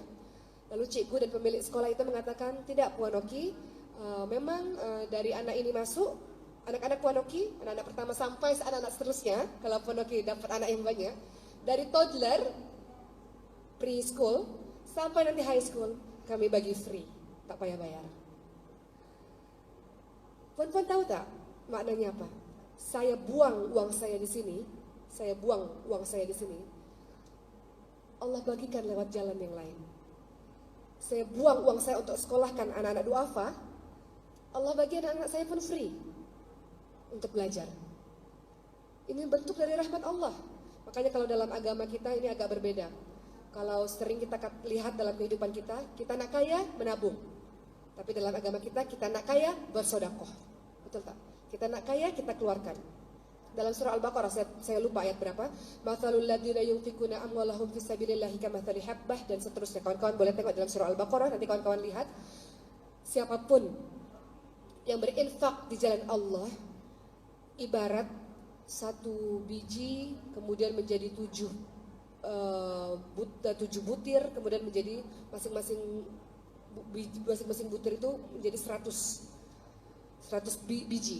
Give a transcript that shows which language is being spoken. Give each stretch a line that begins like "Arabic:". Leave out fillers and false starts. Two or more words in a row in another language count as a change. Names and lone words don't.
Malay: Lalu cikgu dan pemilik sekolah itu mengatakan, tidak Puan Oki, memang dari anak ini masuk, anak-anak Puan Oki, anak-anak pertama sampai anak-anak seterusnya, kalau Puan Oki dapat anak yang banyak, dari toddler, preschool, sampai nanti
English: high school,
Malay: kami bagi free, tak payah bayar. Puan-puan tahu tak maknanya apa?
Indonesian: Saya buang uang saya di sini, Allah bagikan lewat jalan yang lain. Saya buang uang saya untuk sekolahkan anak-anak duafa, Allah bagi anak-anak saya pun free untuk belajar. Ini bentuk dari rahmat Allah. Makanya kalau dalam agama kita ini agak berbeda.
Malay: Kalau sering kita lihat dalam kehidupan kita nak kaya menabung. Tapi dalam agama kita nak kaya bersodakoh. Betul tak? Kita nak kaya, kita keluarkan. Dalam surah Al-Baqarah, saya lupa ayat berapa.
Arabic: مثل الذين ينفقون أموالهم في سبيل الله كمثل حبة,
Indonesian: dan seterusnya.
Malay: Kawan-kawan boleh tengok dalam surah Al-Baqarah,
Indonesian: nanti kawan-kawan lihat. Siapapun yang berinfak di jalan Allah, ibarat satu biji kemudian menjadi tujuh butir, kemudian menjadi masing-masing butir itu menjadi 100 biji.